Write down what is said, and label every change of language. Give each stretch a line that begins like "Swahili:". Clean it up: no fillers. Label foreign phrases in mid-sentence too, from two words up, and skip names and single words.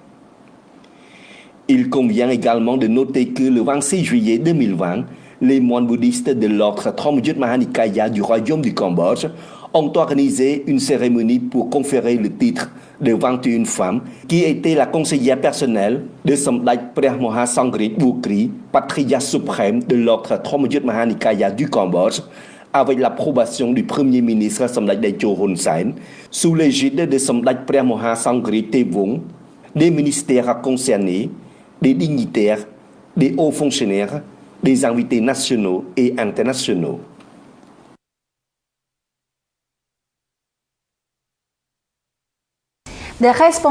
French: Il convient également de noter que le 26 juillet 2020, les moines bouddhistes de l'ordre Thormyut Mahanikaya du royaume du Cambodge ont organisé une cérémonie pour conférer le titre de 21 femmes qui étaient la conseillère personnelle de Samdach ព្រះមហាសង្ឃរាជ Bukri, patriarche suprême de l'ordre Thormyut Mahanikaya du Cambodge, avec l'approbation du Premier ministre Samdach Daecho Hun Sen, sous l'égide de Samdach ព្រះមហាសង្ឃរាជ Tevung, des ministères concernés, des dignitaires, des hauts fonctionnaires, des invités nationaux et internationaux. Des